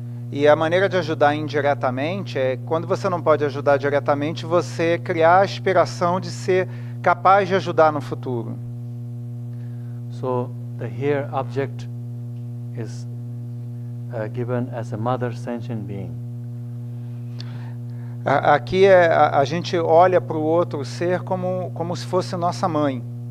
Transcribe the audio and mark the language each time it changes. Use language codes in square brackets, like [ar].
[pt] E a maneira de ajudar indiretamente é quando você não pode ajudar diretamente, você criar a aspiração de ser capaz de ajudar no futuro. [en] So the here object is given as a mother sentient being. [pt] Aqui a gente olha para o outro ser como se fosse nossa mãe.